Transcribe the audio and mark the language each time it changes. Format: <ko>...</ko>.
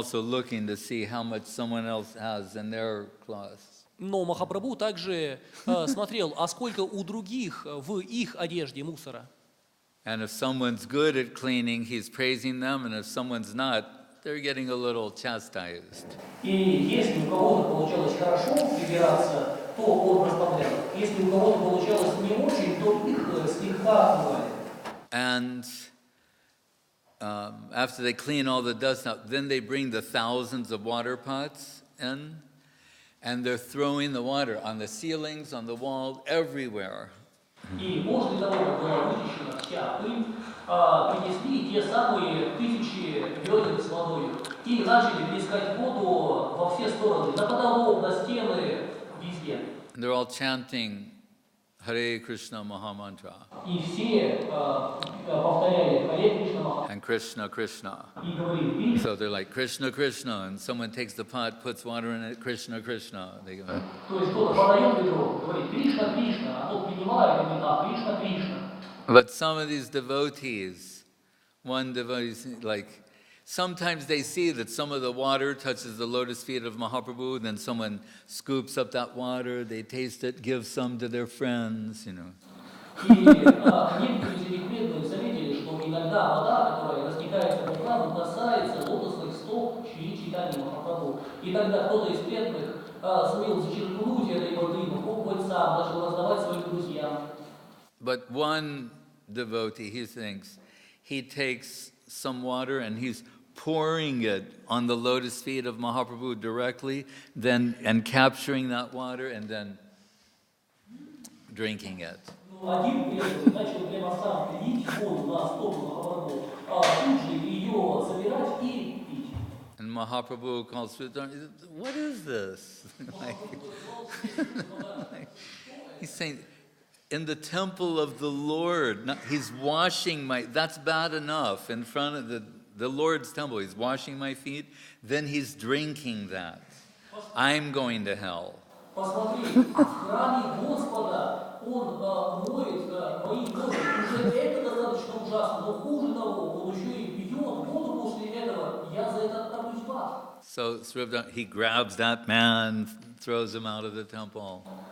<en>also looking to see how much someone else has in their cloths.</en> <ru>Но Махапрабху также смотрел, а сколько у других в их одежде мусора.</ru> <en>And if someone's good at cleaning, he's praising them, and if someone's not, they're getting a little chastised.</en> <ru>И если у кого-то получалось хорошо прибираться, то он прославлял. Если у кого-то получалось не очень, то их слегка отмывали.</ru> <en>And after they clean all the dust out, then they bring the thousands of water pots in, and they're throwing the water on the ceilings, on the wall, everywhere.</en> <ru>И после того, как была вычищена вся пыль, принесли те самые тысячи ведер с водой и начали плескать воду во все стороны, на потолок, на стены, везде.</ru> <en>And they're all chanting Hare Krishna Mahamantra.</en> <ru>И все повторяли Харе Кришна Маха.</ru> <en>And Krishna Krishna.</en> <ru>И говорили Кришна.</ru> <en>So they're like Krishna Krishna, and someone takes the pot, puts water in it, Krishna Krishna. They go,</en> <ru>То есть кто-то подает ведро, говорит Кришна Кришна, а тот принимает и говорит, а Кришна Кришна.</ru> <en>but some of these devotees, one devotee, like, sometimes they see that some of the water touches the lotus feet of Mahaprabhu, then someone scoops up that water, they taste it, give some to their friends, you know.</en> <ru>И некоторые из этих преданных заметили, что иногда вода, которая растекается по крану, касается лотосных стоп Шри Чайтаньи Махапрабху. И тогда кто-то из преданных сумел зачерпнуть этой воды, попробовать сам, даже раздавать своим друзьям.</ru> <en>But one devotee, he thinks, he takes some water and he's pouring it on the lotus feet of Mahaprabhu directly, then and capturing that water and then drinking it.</en> <ru>Один преданный начал прямо сам лить воду на стопы Махапрабху, тут же ее забирать и пить.</ru> <en>And Mahaprabhu calls for it, what is this? He's saying, in the temple of the Lord, he's washing that's bad enough in front of the Lord's temple. He's washing my feet, then he's drinking that. I'm going to hell.</en> <ru>Посмотри, в храме Господа он моет мои ноги. Уже это достаточно ужасно, но хуже того, он еще и пьет воду после этого. Я за это отправлюсь в ад.</ru> <en>So he grabs that man, throws him out of the temple.</en>